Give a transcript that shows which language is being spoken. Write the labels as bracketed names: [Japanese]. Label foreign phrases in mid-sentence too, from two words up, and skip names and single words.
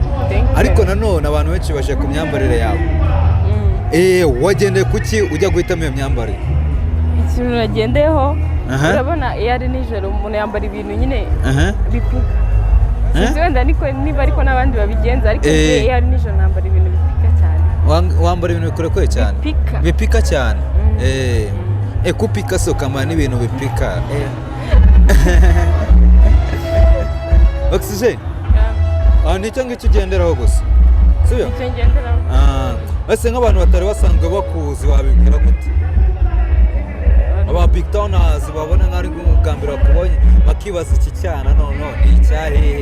[Kinyarwanda] Ariko nanone abantu benshi baje ku myambarire yawe. Wagendeye kuki ujya guhitamo iyo myambarire? Ikintu nagendeyeho urabona iyo ari nijoro umuntu yambara ibintu nyine bipika. Sinzi wenda niba ariko n'abandi babigenza ariko iyo ari nijoro nambara ibintu bipika cyane. Wambara ibintu bikurekure cyane? Bipika cyane. Kupika so kama n'ibintu bipika. Oxygen. Nicyo ngicyo ugenderaho gusa. Sibyo? Nicyo ngenderaho. Ese nk'abantu batari basanzwe bakuzi wabibwira gute? Aba BigTown babona nk'ari nk'ubwambere bakubonye bakibaza iki cyana none ni icyahehe?